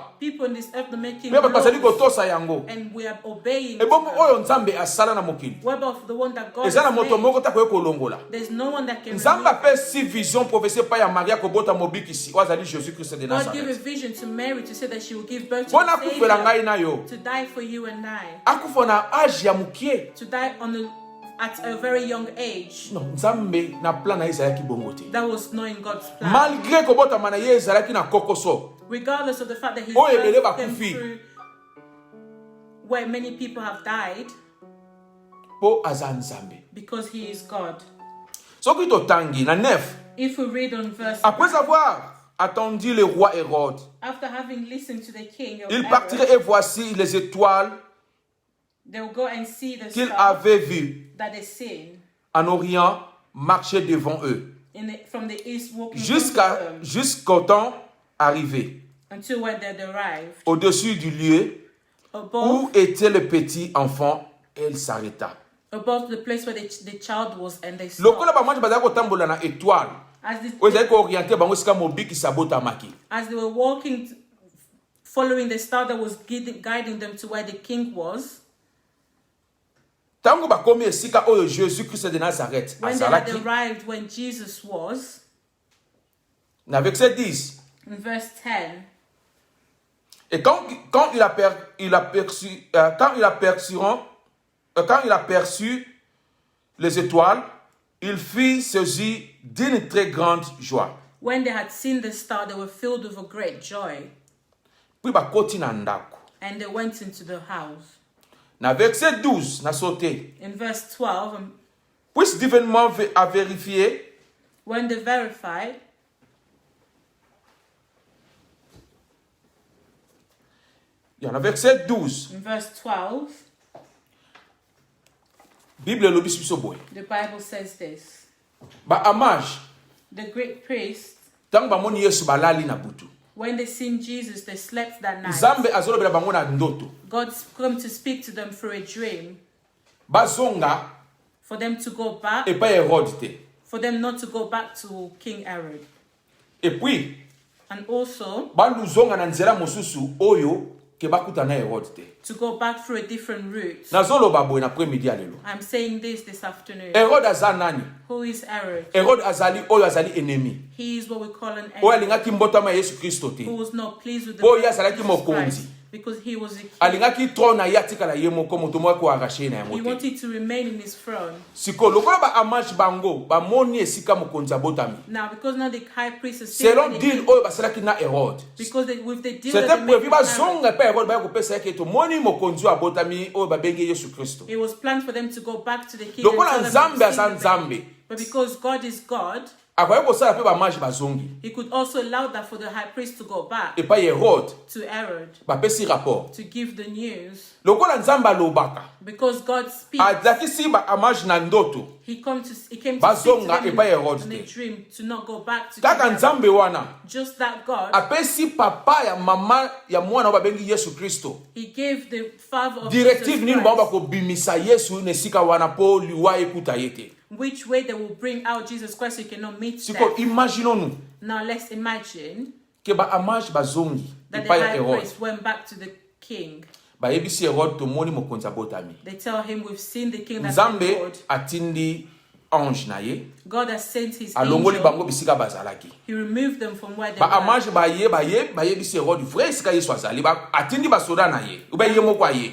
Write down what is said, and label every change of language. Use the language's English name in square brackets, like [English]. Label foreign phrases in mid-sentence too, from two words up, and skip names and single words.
[English] People in this earth are making [Lingala] Mais bato bazali [English] laws, [Lingala] kotosa yango. [English] and we are obeying [Lingala] Ebongo [English] them. [Lingala] oyo Nzambe asala na mokili. [English] What about the one that God [Lingala] Eza na [English] has [Lingala] moto [English] made? [Lingala] moko ta koye kolongola. [English] There's no one that can [Lingala] Nzambe [English] remove. [Lingala] apesi [French] vision prophétie [Lingala] pa ya Maria kobota mobikisi. Wazali Jésus Christ de [English] God gave a Nazareth. vision to Mary to say that she will give birth to [Lingala] Bona [English] a [Lingala] akufela ngai [English] Savior [Lingala] na yo. [English] to die for you and I, [Lingala] Akufa na age ya mukie. [English] to die at a very young age. [Lingala] Non, Nzambe na plan na ye ezalaki bongo te. [English] That was not in God's plan. [Lingala] Malgré kobotama na ye ezalaki na kokoso. [English] Regardless of the fact that his [Lingala] Oh, ebele [English] birth came [Lingala] bakufi. [English] through where many people have died, [Lingala] Po aza Nzambe. [English] because he is God. [Lingala] Soki totangi na 9. [English] If we read on verse, [French] Après avoir attendu le roi Hérode, [English] after having listened to the king of [French] il [English] Herod, [French] partirait et voici les étoiles [English] they will go and see the [French] qu'il [English] star [French] avait vues [English] that they seen [French] en Orient marcher devant eux, [English] from the east walking before them, [French] jusqu'au temps arrivé, [English] until when they arrived [French] au-dessus du lieu [English] above, [French] où était le petit enfant, elle s'arrêta. [English] above the place where the child was, and they [Lingala] Lokola [English] stopped. [Lingala] ba mwanji bazali kotambola na étoile, oyo ezali kooriente bango esika mobikisi abotamaki. [English] As they were walking, following the star that was guiding them to where the king was, [Lingala] Tango bakomi esika oyo Jésus Christ de Nazareth [English] when they had [Lingala] azalaki, [English] arrived when Jesus was, [Lingala] na verset 10. [English] in verse 10, [French] Et quand il a perçu les étoiles, il fut saisi d'une très grande joie. [English] When they had seen the star, they were filled with a great joy. [Lingala] Puis bakoti na ndako. [English] And they went into the house. [Lingala] Na verset 12, na sauté. [English] In verse 12, [French] Puis cet événement a vérifié, [English] when they verified, [French] il y en a verset 12. [English] in verse 12, [Lingala] Bible lobi biso boy. [English] the Bible says this. [Lingala] Ba amage, [English] The great priest, [Lingala] tant ba moni Yesu balali na butu. [English] when they seen Jesus, they slept that night. [Lingala] Nzambe azolobela bango na ndoto. [English] God's come to speak to them through a dream, [Lingala] Bazonga [English] for them to go back, [French] et pas [Lingala] Hérode te. [English] for them not to go back to King Herod. [French] Et puis [English] And also [Lingala] baluzonga na nzela mosusu oyo ke bakuta na Hérode te. [English] to go back through a different route. [Lingala] Nazoloba boy na après-midi alelo. [English] I'm saying this afternoon. [Lingala] Hérode aza nani? [English] Who is Herod? [Lingala] Hérode azali oyo azali ennemi. [English] He is what we call an [Lingala] Oyo [English] enemy, [Lingala] alingaki mbotama ya Yesu Kristo te. [English] who was not pleased with the [Lingala] Oyo [English] birth of [Lingala] azalaki [English] Jesus [Lingala] mokonzi. [English] Christ, because he was a king. [Lingala] Alingaki trône na ye atikala ye moko moto moko arraché na [English] He [Lingala] yango te. [English] wanted to remain in his throne. [Lingala] Siko lokola ba amage bango bamoni esika mokonzi abotami. [English] Now, because now the high priest is sitting [Lingala] Selon [English] in deal the- [Lingala] oyo basalaki na Hérode. [English] because with the deal that [French] C'était [English] they made [French] prévu [English] with Herod, [Lingala] bazonga pa Hérode baya kopesa yake to moni mokonzi oyo abotami oyo babengi Yesu Kristo. [English] it was planned for them to go back to the king. [Lingala] Lokola [English] and tell them [Lingala] Nzambe [English] to [Lingala] aza [English] see the baby. [Lingala] Nzambe. [English] But because God is God, [Lingala] Akoya kosala pe bamage bazongi. [English] he could also allow that for the high priest to go back [French] Et pas Hérode [English] to Herod [Lingala] bapesi rapport. [English] to give the news. [Lingala] Lokola Nzambe alobaka. [English] Because God speaks, [Lingala] Adakisi ba amage na ndoto. [English] he came to speak to [Lingala] Bazonga [English] them [Lingala] epa Herod [English] in a [Lingala] te. [English] dream to not go back to [Lingala] Kaka [English] King Herod. [Lingala] Nzambe wana [English] Just that God, [Lingala] apesi papa ya mama ya mwana oyo babengi Yesu Kristo. [English] he gave the father of [Lingala] Directive nini [English] Jesus [Lingala] bango [English] Christ, [Lingala] bakobimisa Yesu nesika wana po liwa ekuta yete. [English] which way they will bring out Jesus Christ so you cannot meet [Lingala] Siko [English] them. [French] imaginons-nous [English] Now let's imagine [Lingala] ke ba amage bazongi [English] that the [Lingala] epai ya [English] high [Lingala] Hérode. [English] priest went back to the king. [Lingala] Bayebisi Hérode tomoni mokonzi abotami. [English] They tell him, we've seen the king that's [Lingala] Nzambe [English] been Lord. [Lingala] atindi ange na ye [English] God has sent his [Lingala] alongoli bango [English] angel. [Lingala] bisika bazalaki. [English] He removed them from where they [Lingala] Ba [English] were. [Lingala] amage bayebisi Hérode vrai esika Yesu azali atindi basoda na ye ube ye moko aye